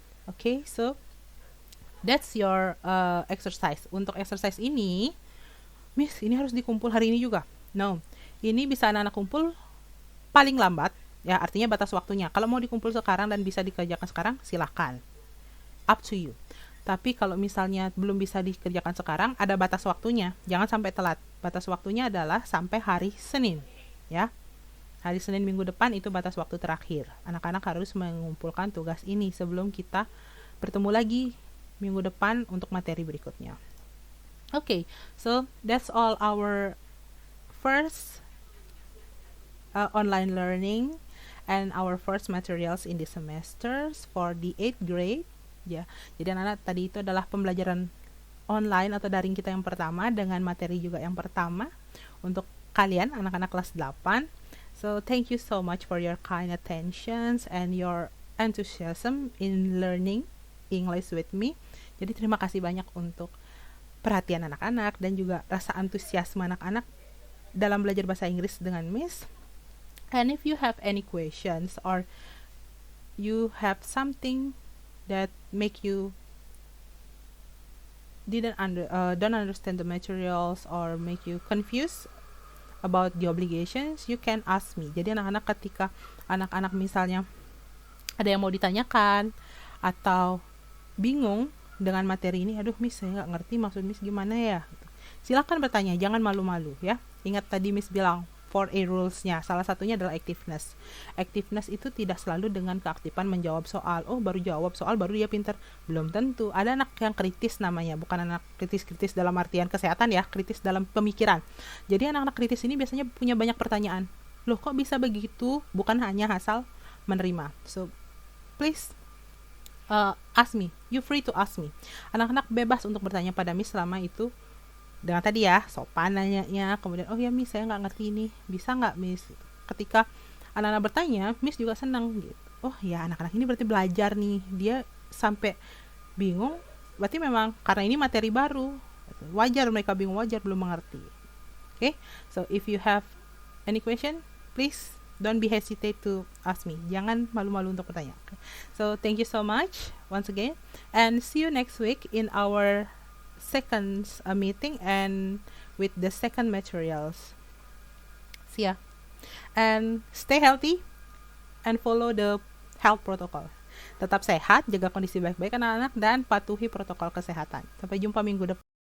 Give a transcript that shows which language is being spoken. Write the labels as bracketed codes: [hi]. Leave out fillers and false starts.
[en] Okay, so that's your exercise. [id] Untuk exercise ini, Miss, ini harus dikumpul hari ini juga. No, ini bisa anak-anak kumpul paling lambat, ya artinya batas waktunya. Kalau mau dikumpul sekarang dan bisa dikerjakan sekarang, silahkan. [en] Up to you. [id] Tapi kalau misalnya belum bisa dikerjakan sekarang, ada batas waktunya. Jangan sampai telat. Batas waktunya adalah sampai hari Senin, ya. Hari Senin minggu depan itu batas waktu terakhir. Anak-anak harus mengumpulkan tugas ini sebelum kita bertemu lagi minggu depan untuk materi berikutnya. [en] Okay, so that's all our first online learning and our first materials in the semesters for the 8th grade. [id] Ya, jadi anak-anak tadi itu adalah pembelajaran online atau daring kita yang pertama dengan materi juga yang pertama untuk kalian anak-anak kelas 8. [en] So thank you so much for your kind attentions and your enthusiasm in learning English with me. [id] Jadi terima kasih banyak untuk perhatian anak-anak dan juga rasa antusiasme anak-anak dalam belajar bahasa Inggris dengan Miss. [en] And if you have any questions or you have something that make you don't understand the materials or make you confused about the obligations, you can ask me. [id] Jadi anak-anak ketika anak-anak misalnya ada yang mau ditanyakan atau bingung dengan materi ini, aduh Miss saya nggak ngerti maksud Miss gimana ya, silakan bertanya, jangan malu-malu ya. Ingat tadi Miss bilang 4A rules-nya, salah satunya adalah activeness. Activeness itu tidak selalu dengan keaktifan menjawab soal. Oh, baru jawab soal baru dia pinter. Belum tentu. Ada anak yang kritis namanya, bukan anak kritis dalam artian kesehatan ya, kritis dalam pemikiran. Jadi anak-anak kritis ini biasanya punya banyak pertanyaan. Loh, kok bisa begitu? Bukan hanya asal menerima. [en] So, please ask me. You free to ask me. [id] Anak-anak bebas untuk bertanya pada Miss selama itu dengan tadi ya sopan nanyanya, kemudian oh ya Miss saya nggak ngerti ini, bisa nggak Miss. Ketika anak-anak bertanya, Miss juga senang gitu. Oh ya anak-anak ini berarti belajar nih, dia sampai bingung, berarti memang karena ini materi baru, wajar mereka bingung, wajar belum mengerti. [en] Okay, so if you have any question, please don't be hesitate to ask me. [id] Jangan malu-malu untuk bertanya. [en] Okay? So thank you so much once again, and see you next week in our second meeting and with the second materials. See ya. And stay healthy and follow the health protocol. [id] Tetap sehat, jaga kondisi baik-baik anak-anak, dan patuhi protokol kesehatan. Sampai jumpa minggu depan.